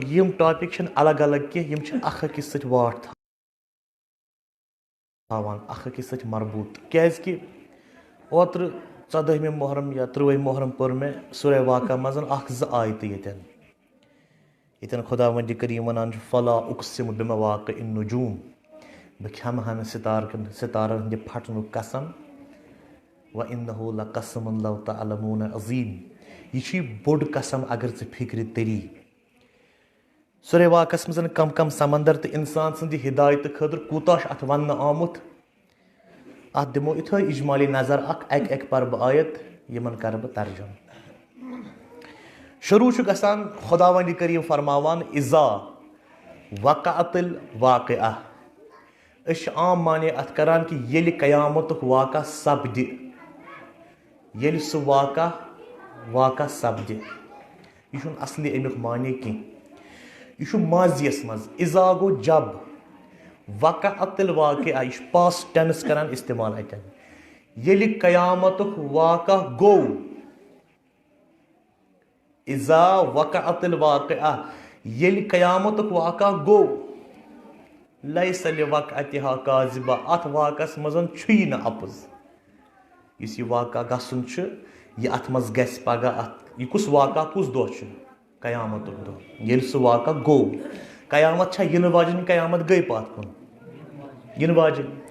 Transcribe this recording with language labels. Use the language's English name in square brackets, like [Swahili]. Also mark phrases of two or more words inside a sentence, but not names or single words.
[Kashmiri] یِم ٹاپک چھِنہٕ الگ الگ کینٛہہ، یِم چھِ اکھ أکِس سۭتۍ واٹھ تھاوان، اکھ أکِس سۭتۍ مربوٗط. کیازِ کہِ اوترٕ 14 محرم یا 13 محرم پٔر مےٚ سورہ واقعہ منٛز 1-2 آیتہٕ ییٚتٮ۪ن خۄداوندِ کریٖم ونان چھُ [Arabic] فلا اقسم بمواقع النجوم، [Kashmiri] بہٕ کھٮ۪مہٕ ہا نہٕ ستارن ہٕنٛدِ پھٹنُک قسم. [Arabic] وانہ لقسم لو تعلمون عظیم، [Kashmiri] یہ چھُے بوٚڑ قسم اگر ژٕ فکرِ تٔری. سورہ واقعس منٛز کم کم سمندر تہٕ انسان سٕنٛدِ ہدایتہٕ خٲطرٕ کوٗتاہ چھُ اتھ وننہٕ آمُت. اتھ دِمو یِتھٲے اجمالی نظر اکھ، اکہِ اکہِ پرٕ بہٕ آیت یِمن کرٕ بہٕ ترجم. شروع چھُ گژھان خۄداوندِ کریٖم فرماوان [Arabic] اذا وقعت الواقعہ، [Kashmiri] أش عام معنی ات کران کہ ییٚلہِ قیامتُک واقع سپدِ ییٚلہِ سُہ واقع سپدِ یہ چھُنہٕ اصلی امیُک معنی کینٛہہ یہ چھُ ماضیَس منٛز اذا گوٚو جب وقعت الواقعہ یہ چھُ [English] past tense [Kashmiri] کران استعمال اتٮ۪ن ییٚلہِ قیامتُک واقع گوٚو [Arabic] اذا وقعت الواقعہ [Kashmiri] ییٚلہِ قیامتُک واقع گوٚو [Arabic] لیس لوقعتها کاذبہ [Kashmiri] ات واقعس منٛز چھُیی نہٕ اپُز یُس یہ واقع گژھُن چھُ یہ ات منٛز گژھِ پگاہ ات یہ کُس واقع کُس دۄہ چھُ قیامتُک دۄہ ییٚلہِ سُہ واقع گوٚو قیامت چھا ینہٕ واجٮ۪ن قیامت گٔے پتھ کُن ینہٕ واجٮ۪ن